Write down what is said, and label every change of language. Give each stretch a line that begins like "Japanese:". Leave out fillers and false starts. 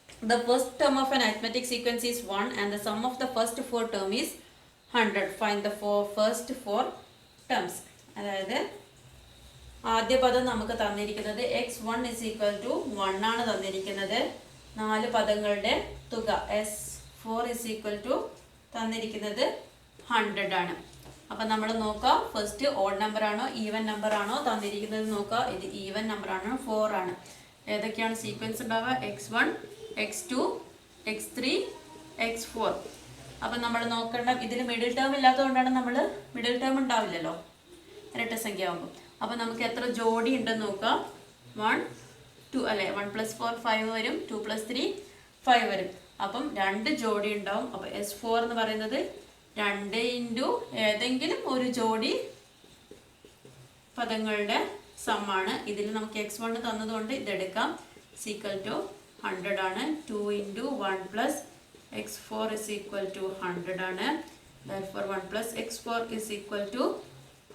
English: the first term of an arithmetic sequence is 1 and the sum of the first 4 term is 100. Find the first 4 terms.
Malayalam: അതായത് ആദ്യ പദം നമുക്ക് തന്നിരിക്കുന്നത് x1 = 1 ആണ് തന്നിരിക്കുന്നത്. 4 പദങ്ങളുടെ തുക s4 = തന്നിരിക്കുന്നത് 100 ആണ്. അപ്പം നമ്മൾ നോക്കാം ഫസ്റ്റ് ഓഡ് നമ്പർ ആണോ ഈവൻ നമ്പർ ആണോ തന്നിരിക്കുന്നത് നോക്കാം. ഇത് ഈവൻ നമ്പർ ആണ്, 4 ആണ്. ഏതൊക്കെയാണ് സീക്വൻസ് ഉണ്ടാവുക? x1, x2, x3, x4. അപ്പം നമ്മൾ നോക്കേണ്ട ഇതിൽ മിഡിൽ ടേം ഇല്ലാത്തതുകൊണ്ടാണ് നമ്മൾ മിഡിൽ ടേം ഉണ്ടാവില്ലല്ലോ ഇരട്ട സംഖ്യ ആകുമ്പോൾ. അപ്പം നമുക്ക് എത്ര ജോഡി ഉണ്ടെന്ന് നോക്കാം. 1, 2 അല്ലേ? 1 + 4 5 വരും. 2 + 3 5 വരും. അപ്പം 2 ജോഡി ഉണ്ടാവും. അപ്പോൾ S4 എന്ന് പറയുന്നത് 2 ഇൻറ്റു ഏതെങ്കിലും ഒരു ജോഡി പദങ്ങളുടെ സമ്മാണ്. ഇതിൽ നമുക്ക് x1 തന്നതുകൊണ്ട് ഇതെടുക്കാം. = 100 ആണ്. 2 ഇൻറ്റു 1 + x4 = 100 ആണ്.
English: Therefore
Malayalam: 1 + x4 =